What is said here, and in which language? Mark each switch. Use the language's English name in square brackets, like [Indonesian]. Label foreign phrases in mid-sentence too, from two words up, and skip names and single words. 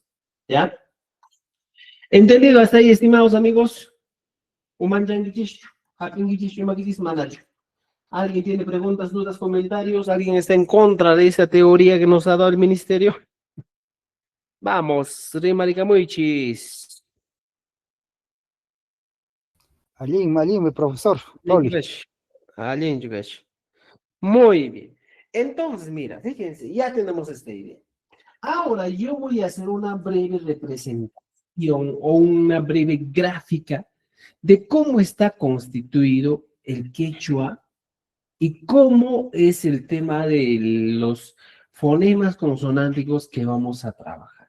[Spanish] ¿Ya? ¿Entendido hasta ahí, estimados amigos? ¿Alguien tiene preguntas, dudas, comentarios? ¿Alguien está en contra de esa teoría que nos ha dado el ministerio? Vamos, [Quechua] Rimaricamuichis. Malin, profesor. Loli. [Spanish] Muy bien. Entonces, mira, fíjense, ya tenemos esta idea. Ahora yo voy a hacer una breve representación o una breve gráfica de cómo está constituido el quechua y cómo es el tema de los fonemas consonánticos que vamos a trabajar.